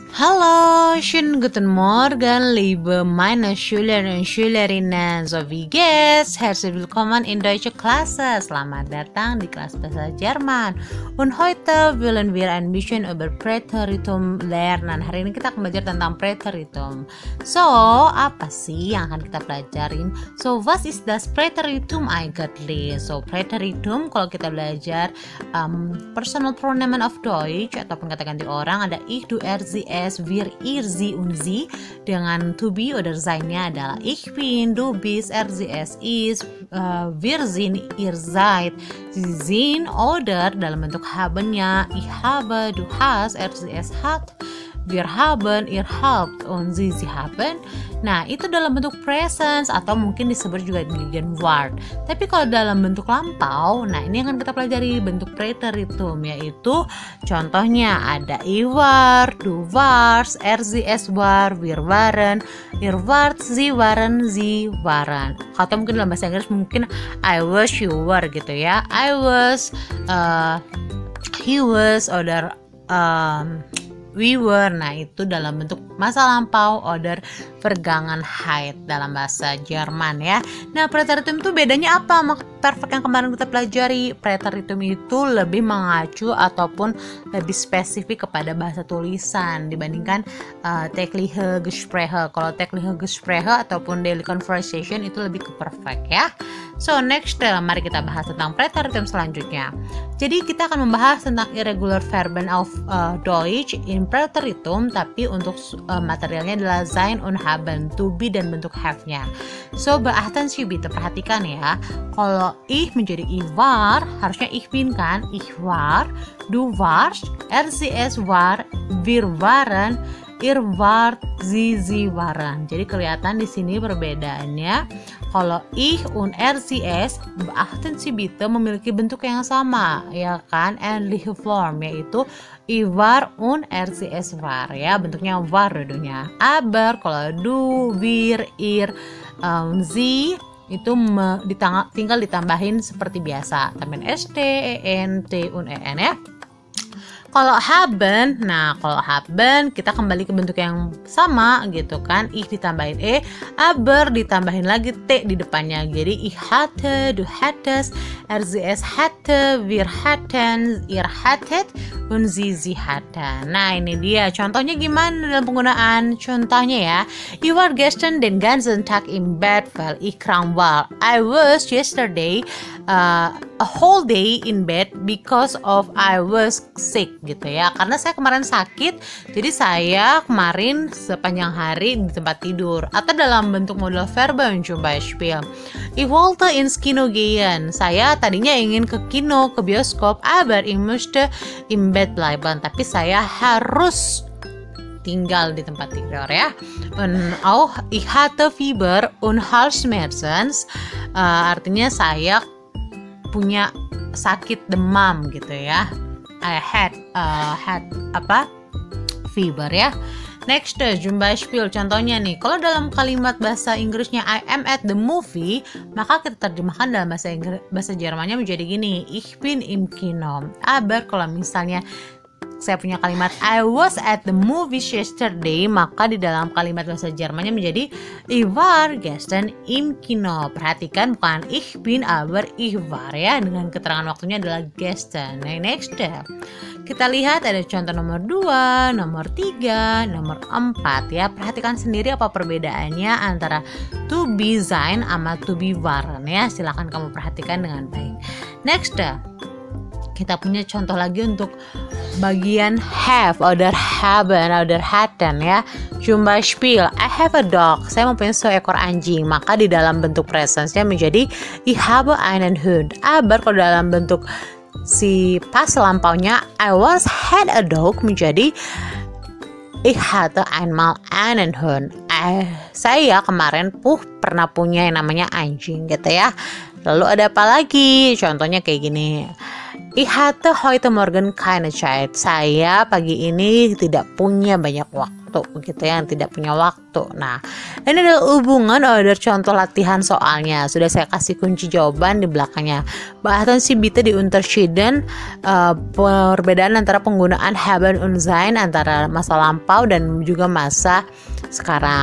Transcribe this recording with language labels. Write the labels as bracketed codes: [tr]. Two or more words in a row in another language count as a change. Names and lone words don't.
[de] Hallo, schönen guten Morgen, liebe meine Schülerinnen und Schülerinnen sowie Gäste. Herzlich willkommen in Deutsche Klasse. [id] Selamat datang di kelas bahasa Jerman. [de] Und heute wollen wir ein bisschen über Präteritum lernen. [id] Hari ini kita akan belajar tentang Präteritum. So, apa sih yang akan kita pelajarin? [de] So, was ist das Präteritum eigentlich? [id] So, Präteritum kalau kita belajar [en] personal pronoun of Deutsch [id] ataupun kata ganti orang ada [de] ich, du, er, sie, es, wir, ihr, sie, und sie. Dengan [en] to be [de] oder sein-nya adalah ich bin, du bist, er, sie, es ist, wir sind, ihr seid, sie sind, oder [id] dalam bentuk [de] haben-nya ich habe, du hast, er, sie, es hat, wir haben, ihr habt, und sie haben. [id] Nah, itu dalam bentuk present atau mungkin disebut juga Gegenwart. Tapi kalau dalam bentuk lampau, nah ini akan kita pelajari bentuk Präteritum, yaitu contohnya ada [de] ich war, du warst, er, sie, es war, wir waren, ihr wart, sie waren, sie waren. [id] Atau mungkin dalam bahasa Inggris mungkin [en] I was, you were [id] gitu ya. [en] I was, he was, oder we were. [id] Nah, itu dalam bentuk masa lampau [de] oder Vergangenheit [id] dalam bahasa Jerman ya. Nah, Präteritum itu bedanya apa sama perfect yang kemarin kita pelajari? Präteritum itu lebih mengacu ataupun lebih spesifik kepada bahasa tulisan dibandingkan [de] tägliche Gespräche. [id] Kalau [de] tägliche Gespräche [id] ataupun [en] daily conversation [id] itu lebih ke perfect ya. [en] So, next, [id] mari kita bahas tentang Präteritum selanjutnya. Jadi kita akan membahas tentang [de] irregular verben auf Deutsch in Präteritum, [id] tapi untuk materialnya adalah [de] sein und haben, [en] to be [id] dan bentuk have-nya. [de] So, beachten Sie bitte, [id] perhatikan ya. Kalau ich menjadi [de] ich war, [id] harusnya [de] ich bin [id] kan? [de] Ich war, du warst, er, sie, es war, wir waren, ihr wart, sie waren. [id] Jadi kelihatan di sini perbedaannya. Kalau [de] ich und er, sie, es, beachten Sie bitte [id] memiliki bentuk yang sama, ya kan? [de] Ähnliche Form, yaitu ich war und er, sie, es war, [id] ya, bentuknya war dulunya. Aber kalau [de] du, wir, ihr, sie [id] itu tinggal ditambahin seperti biasa, tambahin st, en, t, [de] und en [id] ya. Kalau haben, nah kalau haben kita kembali ke bentuk yang sama gitu kan. Ich ditambahin e, aber ditambahin lagi t di depannya. [de] Jadi ich hatte, du hattest, er, sie, es hatte, wir hatten, ihr hattet, und sie hatten. [id] Nah, ini dia contohnya gimana dalam penggunaan. Contohnya ya, [de] ich war gestern den ganzen Tag im Bett weil ich krank war. [en] I was yesterday a whole day in bed because of I was sick gitu ya. [id] Karena saya kemarin sakit, jadi saya kemarin sepanjang hari di tempat tidur. Atau dalam bentuk [de] modal verben zum Beispiel, ich wollte ins Kino gehen. [id] Saya tadinya ingin ke kino, ke bioskop, [de] aber ich musste im Bett bleiben. [id] Tapi saya harus tinggal di tempat tidur ya. [de] Und auch ich hatte Fieber und Halsschmerzen. [id] Artinya saya punya sakit demam gitu ya. [en] I had fever ya. [id] Next, [de] zum Beispiel, [id] contohnya nih, kalau dalam kalimat bahasa Inggrisnya [en] I am at the movie, [id] maka kita terjemahkan dalam bahasa Jermannya menjadi gini, [de] ich bin im Kino. [id] Aber kalau misalnya saya punya kalimat [en] I was at the movies yesterday, [id] maka di dalam kalimat bahasa Jermannya menjadi [de] ich war gestern im Kino. [id] Perhatikan, bukan [de] ich bin, aber ich war [id] ya, dengan keterangan waktunya adalah gestern. Nah, next kita lihat ada contoh nomor 2, nomor 3, nomor 4 ya. Perhatikan sendiri apa perbedaannya antara [en] to be [id] sein sama [en] to be [id] waren ya. Silakan kamu perhatikan dengan baik. Next, kita punya contoh lagi untuk bagian have, [de] oder haben, oder hatten ya. Zum Beispiel, [en] I have a dog. [id] Saya mempunyai seekor anjing. Maka di dalam bentuk presence-nya menjadi [de] ich habe einen Hund. [id] Aber kalau dalam bentuk si pas lampaunya [en] I once had a dog [id] menjadi [de] ich hatte einmal einen Hund. [id] Saya kemarin pernah punya yang namanya anjing gitu ya. Lalu ada apa lagi? Contohnya kayak gini. [de] Ich hatte heute Morgen keine Zeit. [id] Saya pagi ini tidak punya banyak waktu. waktu gitu ya, yang tidak punya waktu. Nah, ini adalah hubungan order contoh latihan soalnya. Sudah saya kasih kunci jawaban di belakangnya. [de] Beachten Sie bitte die Unterschieden, [id] perbedaan antara penggunaan [de] haben und sein, [id] antara masa lampau dan juga masa sekarang.